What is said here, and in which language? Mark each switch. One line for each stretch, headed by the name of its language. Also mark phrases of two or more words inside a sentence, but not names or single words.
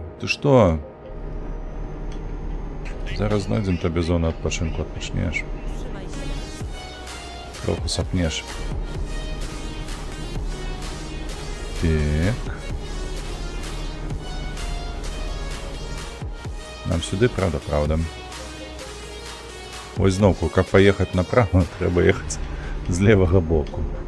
Belarusian: Ты што? Зараз знайдзем табе зону адпачынку, адпачнеш.
Polish: Trzymaj się lewej strony.
Belarusian: Троху сапнеш. Так. Нам сюды, правда. Ось зноўку, каб паехаць направа, трэба ехаць з левага боку.